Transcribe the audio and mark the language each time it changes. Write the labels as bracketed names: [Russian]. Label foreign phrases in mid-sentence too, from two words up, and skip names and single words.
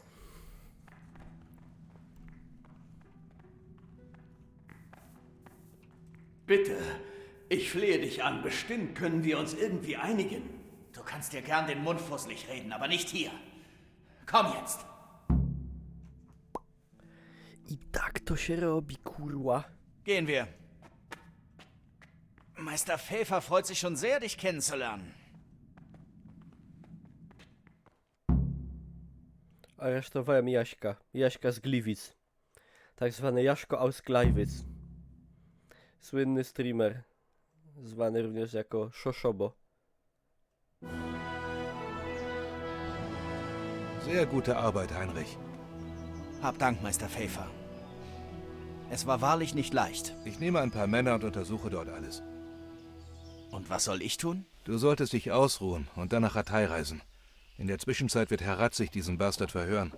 [German] Bitte, ich flehe dich an. Bestimmt können wir uns irgendwie einigen. Du kannst dir gern den Mund fusselig reden, aber nicht hier. Komm jetzt. [Polish] I tak to się robi, kurwa. [German] Gehen wir. Meister Pfeffer freut sich schon sehr, dich kennenzulernen. [Polish] Aresztowałem Jaśka. Jaśka z Gliwic. Tak zwany Jaszko [German] aus Gleiwitz. [Polish] Słynny streamer. Zwany również jako Szoszobo. [German] Sehr gute Arbeit, Heinrich. Hab Dank, Meister Pfeffer. Es war wahrlich nicht leicht. Ich nehme ein paar Männer und untersuche dort alles. Und was soll ich tun? Du solltest dich ausruhen und dann nach Ratay reisen. In der Zwischenzeit wird Herr Ratzig diesen Bastard verhören.